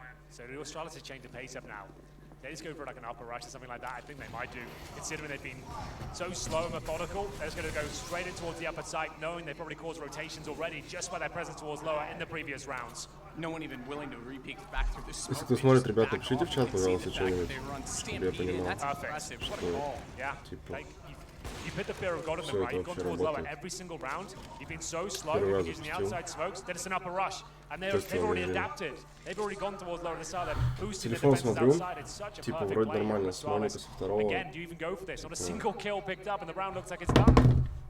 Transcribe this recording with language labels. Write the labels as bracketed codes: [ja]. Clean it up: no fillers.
[en] So the Astralis has changed the pace up now. They just go for like an upper rush or something like that. I think they might do, considering they've been so slow and methodical. They're just going to go straight in towards the upper side, knowing they've probably caused rotations already just by their presence towards lower in the previous rounds. No one even willing to re-peek back through the smoke. [ru] Если кто смотрит, ребята, пишите в чат, пожалуйста, что-нибудь, чтобы я понимал, [en] Like, you've hit the fear of God in them, right? You've gone towards lower every single round. You've been so slow, you've been using the outside smokes, then it's an upper rush. And they've already adapted. They've already gone towards lower. They started boosting the defenses outside. It's such a perfect play. Again, do you even go for this? Not a single kill picked up, and the round looks like it's done.